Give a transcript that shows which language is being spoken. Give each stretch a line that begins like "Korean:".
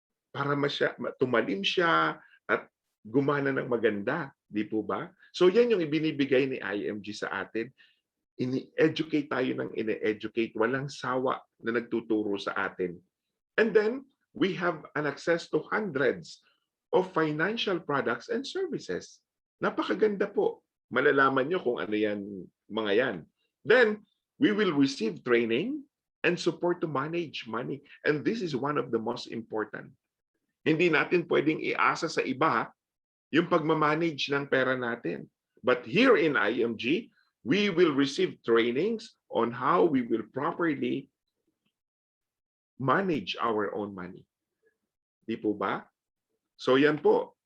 Filipino: Para tumalim siya at gumana ng maganda. Di po ba? So yan yung ibinibigay ni IMG sa atin. Ini-educate tayo ng ini-educate. Walang sawa na nagtuturo sa atin.
English: And then, we have an access to hundreds of financial products and services.
Filipino: Napakaganda po. Malalaman nyo kung ano yan, mga yan. Then,
English: We will receive training and support to manage money. And this is one of the most important.
Filipino: Hindi natin pwedeng iasa sa iba yung pagmamanage ng pera natin.
English: But here in IMG, we will receive trainings on how we will properly manage our own money.
Filipino: Di po ba? So yan po.